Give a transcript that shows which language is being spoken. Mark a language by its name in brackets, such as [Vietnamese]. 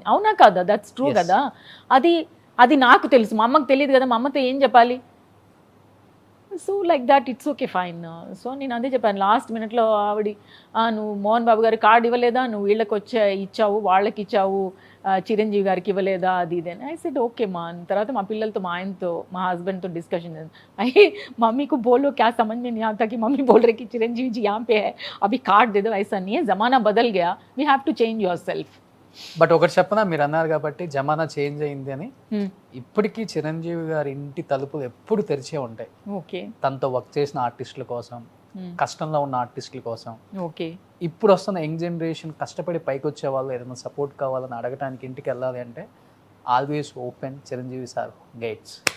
[Telugu] అవునా కదా, [English] that's true [Telugu] కదా. అది నాకు తెలుసు, మా అమ్మకు తెలియదు కదా, మా అమ్మతో ఏం చెప్పాలి. [English] So like that it's okay fine. [Telugu] So నేను అదే చెప్పాను లాస్ట్ మినిట్లో ఆవిడ నువ్వు మోహన్ బాబు గారికి కార్డు ఇవ్వలేదా, నువ్వు వీళ్ళకి ఇచ్చావు వాళ్ళకి ఇచ్చావు చిరంజీవి గారికి ఇవ్వలేదా అది ఇదేని. [English] I said okay మా. [Telugu] తర్వాత మా పిల్లలతో మా ఆయనతో మా హస్బెండ్తో డిస్కషన్ అయ్యి మమ్మీ [Hindi] को बोलो क्या समझ में नहीं आता कि मम्मी बोल रहे कि चिरंजीवी जी यहाँ पे है अभी कार्ड दे दो. ऐसा नहीं है, ज़माना बदल गया, [English] We have to change yourself. [Telugu] But ఒకటి చెప్పనా, మీరు అన్నారు కాబట్టి జమానా చేంజ్ అయింది అని. ఇప్పటికీ చిరంజీవి గారి ఇంటి తలుపులు ఎప్పుడు తెరిచే ఉంటాయి. [English] okay [Telugu] తనతో వర్క్ చేసిన ఆర్టిస్టుల కోసం, కష్టంలో ఉన్న ఆర్టిస్టుల కోసం. [English] okay [Telugu] ఇప్పుడు వస్తున్న యంగ్ జనరేషన్ కష్టపడి పైకి వచ్చే వాళ్ళు ఏదైనా సపోర్ట్ కావాలని అడగటానికి ఇంటికి వెళ్ళాలి అంటే always open Chiranjeevi sir gates.